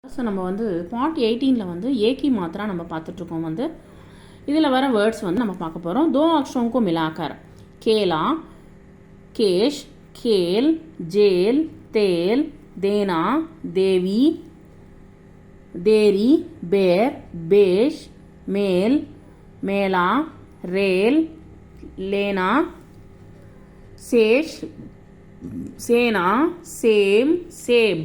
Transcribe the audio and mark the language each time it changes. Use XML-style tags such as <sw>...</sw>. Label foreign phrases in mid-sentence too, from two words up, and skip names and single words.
<ta>ஸோ நம்ம வந்து பார்ட் 18 வந்து</ta> <hi>ए की मात्रा</hi> <ta>நம்ம பார்த்துட்ருக்கோம். வந்து இதில் வர வேர்ட்ஸ் வந்து நம்ம பார்க்க போகிறோம்.</ta> <hi>दो अक्षरों को मिलाकर केला, केश, खेल, जेल, तेल, देना, देवी, देरी, बेर, बेश, मेल, मेला, रेल, लेना, शेष, सेना, सेम, सेब.</hi>